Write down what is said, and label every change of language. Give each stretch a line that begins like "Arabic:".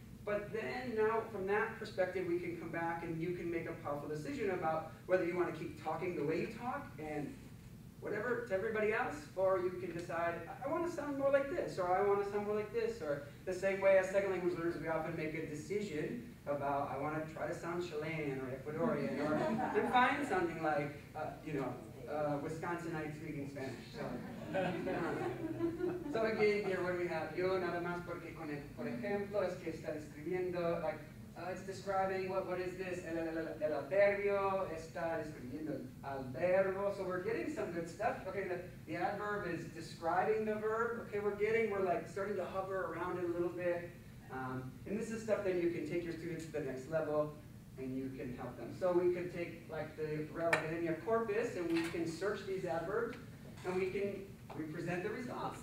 English: But then now, from that perspective, we can come back and you can make a powerful decision about whether you want to keep talking the way you talk and whatever to everybody else, or you can decide, I want to sound more like this, or I want to sound more like this, or the same way as second language learners, we often make a decision about, I want to try to sound Chilean or Ecuadorian, or I'm fine sounding like, Wisconsinite speaking Spanish. So again, here what do we have?
Spanish: Yo nada más porque con el, por ejemplo, es que está describiendo,
English: like, it's describing, what is this?
Spanish: El adverbio está describiendo al verbo.
English: So we're getting some good stuff. Okay, the adverb is describing the verb. Okay, we're like starting to hover around it a little bit. And this is stuff that you can take your students to the next level and you can help them. So we could take like the Real Academia corpus and we can search these adverbs and we present the results.